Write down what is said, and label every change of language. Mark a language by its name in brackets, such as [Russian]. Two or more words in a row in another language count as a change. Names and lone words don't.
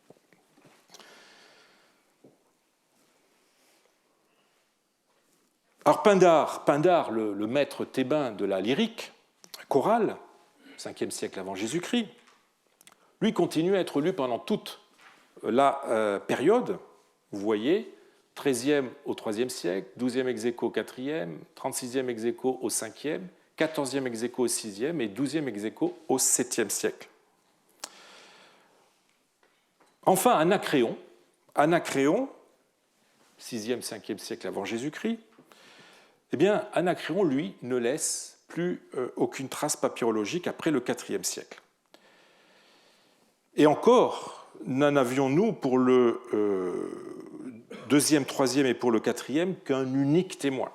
[French] Alors Pindare, le maître thébain de la lyrique chorale, 5e siècle avant Jésus-Christ, lui continue à être lu pendant toute la période, vous voyez, 13e au IIIe siècle, 12e ex aequo au 4e, 36e ex aequo au 5e, 14e ex aequo au 6e et 12e ex aequo au 7e siècle. Enfin, Anacréon, 6e, 5e siècle avant Jésus-Christ, eh bien, Anacréon, lui, ne laisse plus aucune trace papyrologique après le IVe siècle. Et encore, n'en avions-nous pour le deuxième, troisième et pour le quatrième qu'un unique témoin.